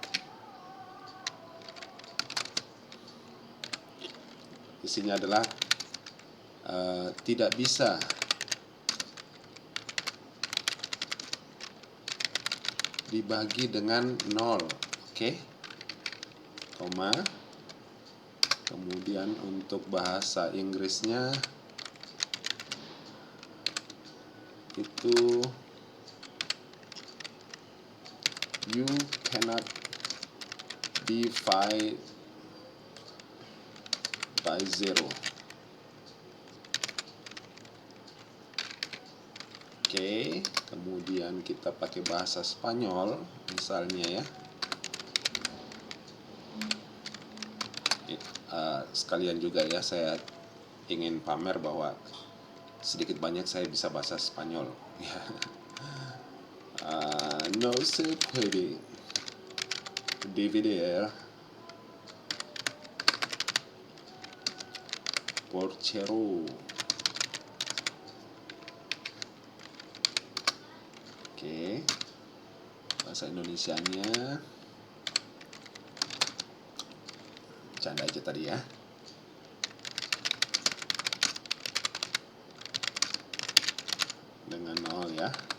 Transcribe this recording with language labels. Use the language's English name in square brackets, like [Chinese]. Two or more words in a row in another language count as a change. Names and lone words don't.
[Indonesian] Isinya adalah tidak bisa dibagi dengan 0, oke? Koma. Kemudian untuk bahasa Inggrisnya itu [English] you cannot divide by 0. [Indonesian] Oke, kemudian kita pakai bahasa Spanyol misalnya ya. Sekalian juga ya, saya ingin pamer bahwa sedikit banyak saya bisa bahasa Spanyol. [Spanish] No se puede dividir por cero. [Indonesian] Oke, bahasa Indonesianya Bercanda aja tadi ya. Dengan 0 ya.